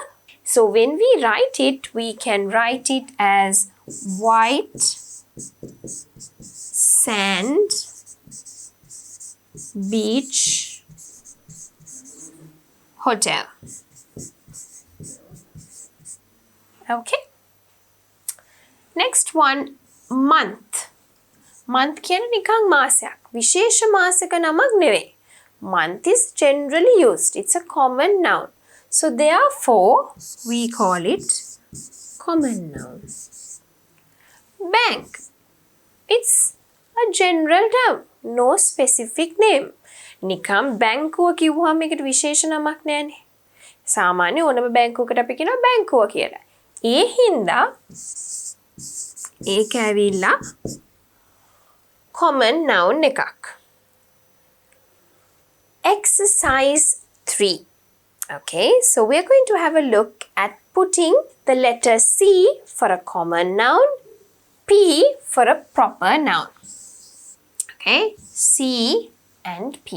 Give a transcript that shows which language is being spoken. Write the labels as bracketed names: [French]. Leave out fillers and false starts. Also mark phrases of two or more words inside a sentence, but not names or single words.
[English] So, when we write it, we can write it as White Sand Beach Hotel. Okay. Next one, month. Month [Sinhala] කියන්නේ නිකන් මාසයක්. විශේෂ මාසක නමක් නෙවෙයි. [English] Month is generally used. It's a common noun. So therefore, we call it common noun. Bank. It's a general term. No specific name. [Sinhala] නිකම් බැංකුව කිව්වහම ඒකට විශේෂ නමක් නෑනේ. සාමාන්‍ය ඕනම බැංකුවකට අපි කියනවා බැංකුව කියලා. ඒ හින්දා ඒක ඇවිල්ලා [English] common noun [Sinhala] එකක්. [English] Exercise 3. Okay, so we're going to have a look at putting the letter C for a common noun, P for a proper noun. Okay, C and P.